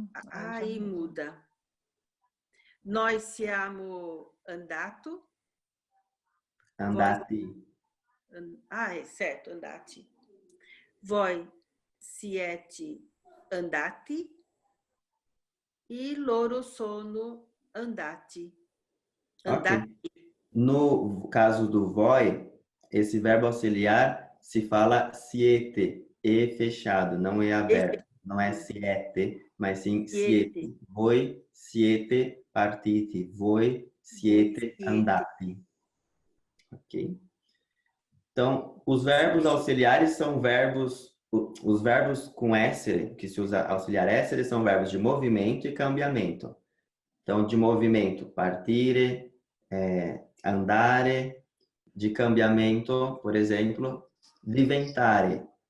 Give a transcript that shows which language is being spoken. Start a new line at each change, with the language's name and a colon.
Portuguese: Aí muda. Nós
Italian: siamo andato. Andati.
Portuguese: É certo, andati.
Italian: Voi siete andati e loro sono andati. Andati. Ok.
Portuguese: No caso do voi, esse verbo auxiliar se fala siete, e fechado, não é aberto. Não é siete, mas sim siete.
Italian: Voi siete partiti, voi siete andati.
Portuguese: Ok? Então, os verbos auxiliares são os verbos com essere, que se usa auxiliar essere, são verbos de movimento e cambiamento. Então, de movimento, partire, andare, de cambiamento, por exemplo, diventare.